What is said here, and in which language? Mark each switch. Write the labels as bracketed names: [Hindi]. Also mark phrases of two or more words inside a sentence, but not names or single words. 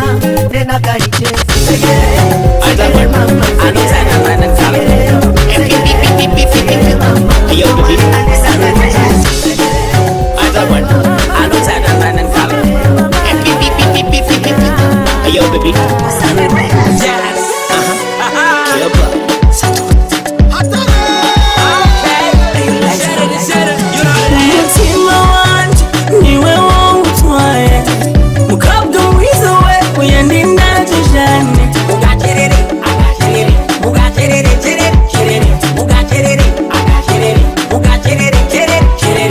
[Swahili] Nenda kaicheze singeli. Singeli mama, anotaka mana singeli. Singeli mama, [English] yo baby. Yes. [Rundi] Umutima wanje niwe wawutwaye, mukobwa mwiza we uyandinda tujane. Ugacherere, agacherere, ugacherere, cherere, cherere, ugacherere, agacherere, ugacherere, cherere, cherere.